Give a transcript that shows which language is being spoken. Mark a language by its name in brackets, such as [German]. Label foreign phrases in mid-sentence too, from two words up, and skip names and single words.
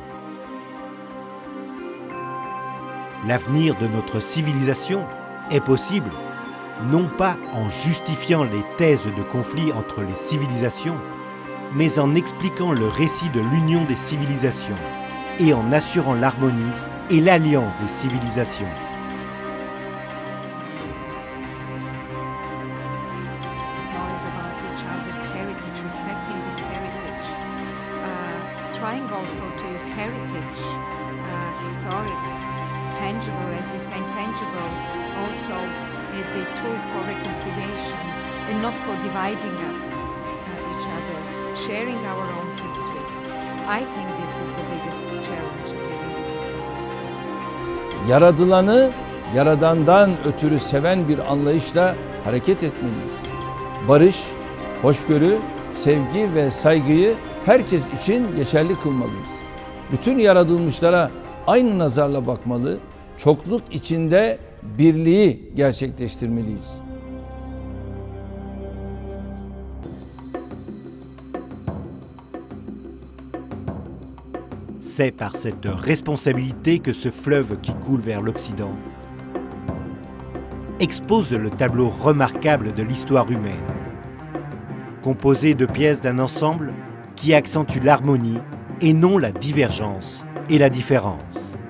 [French] L'avenir de notre civilisation est possible, non pas en justifiant les thèses de conflit entre les civilisations, mais en expliquant le récit de l'union des civilisations et en assurant l'harmonie et l'alliance des civilisations. [English] Trying also to use heritage, historic, tangible, as you say, tangible, also as a tool for reconciliation and not for dividing us, each other, sharing our own histories. I think this is the biggest challenge in this world. [Turkish] Yaradılanı Yaradan'dan ötürü seven bir anlayışla hareket etmeliyiz. Barış, hoşgörü, sevgi ve saygıyı herkes için geçerli kılmalıyız. Bütün yaratılmışlara aynı nazarla bakmalı, çokluk içinde birliği gerçekleştirmeliyiz. [French] C'est par cette responsabilité que ce fleuve qui coule vers l'Occident expose le tableau remarquable de l'histoire humaine, composé de pièces d'un ensemble qui accentue l'harmonie et non la divergence et la différence.